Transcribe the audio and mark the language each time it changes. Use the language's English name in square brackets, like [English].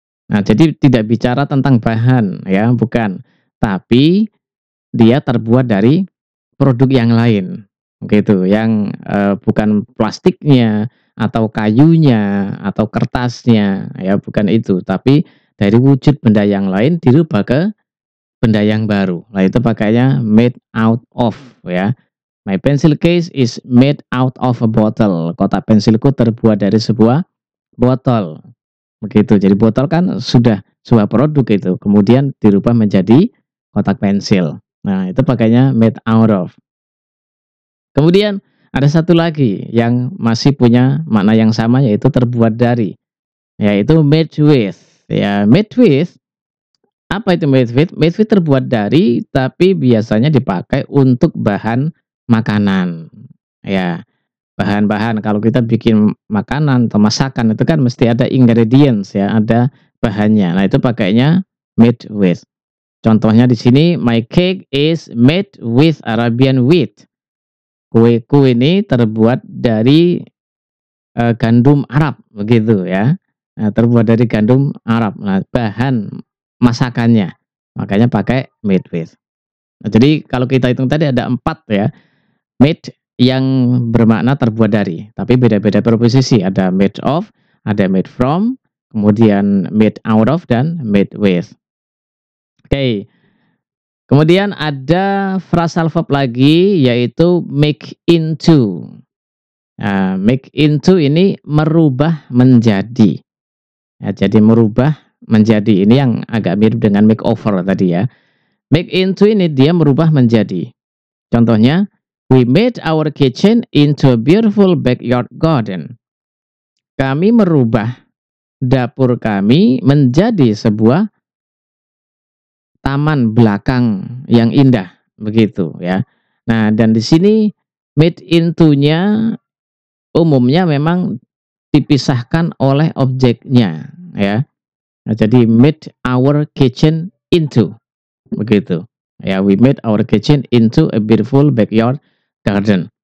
[Indonesian] Nah, jadi tidak bicara tentang bahan ya, bukan. Tapi dia terbuat dari produk yang lain. Gitu, yang bukan plastiknya atau kayunya atau kertasnya ya, bukan itu, tapi dari wujud benda yang lain dirubah ke benda yang baru. Nah, itu pakainya made out of ya. [English] My pencil case is made out of a bottle. [Indonesian] Kotak pensilku terbuat dari sebuah botol. Begitu. Jadi botol kan sudah sebuah produk itu, kemudian dirubah menjadi kotak pensil. Nah, itu pakainya made out of. Kemudian ada satu lagi yang masih punya makna yang sama, yaitu terbuat dari. Yaitu made with. Ya, made with. Apa itu made with? Made with terbuat dari, tapi biasanya dipakai untuk bahan makanan. Ya, bahan-bahan kalau kita bikin makanan atau masakan itu kan mesti ada ingredients ya, ada bahannya. Nah, itu pakainya made with. Contohnya di sini [English] my cake is made with Arabian wheat. [Indonesian] Kueku ini terbuat dari gandum Arab begitu ya. Nah, terbuat dari gandum Arab. Nah, bahan masakannya makanya pakai made with. Nah, jadi kalau kita hitung tadi ada 4 ya. Made yang bermakna terbuat dari, tapi beda-beda preposisi. Ada made of, ada made from, kemudian made out of, dan made with. Oke. Kemudian ada phrasal verb lagi, yaitu make into. Nah, make into ini merubah menjadi. Ya, jadi merubah menjadi ini yang agak mirip dengan make over tadi ya. Make into ini dia merubah menjadi. [English] Contohnya, we made our kitchen into a beautiful backyard garden. [Indonesian] Kami merubah dapur kami menjadi sebuah taman belakang yang indah, begitu ya. Nah, dan di sini made into-nya umumnya memang dipisahkan oleh objeknya ya. Nah, jadi [English] made our kitchen into, [Indonesian] begitu. [English] Ya, we made our kitchen into a beautiful backyard garden.